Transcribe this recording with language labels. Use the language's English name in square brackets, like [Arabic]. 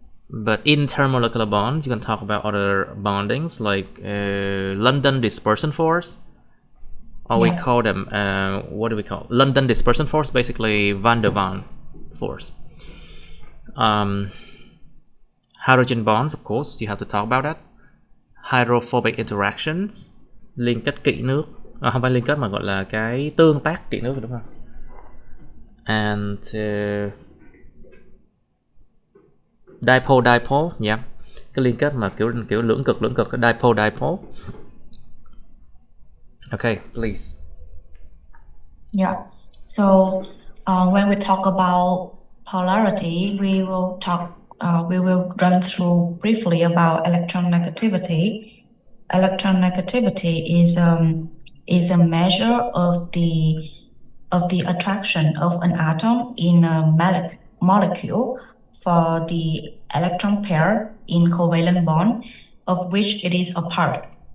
[English] But intermolecular bonds, you can talk about other bondings like London dispersion force, or we call them what do we call London dispersion force? Basically van der Waals force. Hydrogen bonds, of course, you have to talk about that. Hydrophobic interactions, [Vietnamese] liên kết kỵ nước, không phải liên kết mà gọi là cái tương tác kỵ nước, đúng không? [English] And dipole, yeah, [Vietnamese] cái liên kết mà kiểu lưỡng cực, cái dipole. [English] Okay, please. Yeah. So when we talk about polarity, we will run through briefly about electronegativity. Electronegativity is a measure of the attraction of an atom in a molecule for the electron pair in covalent bond of which it is a part.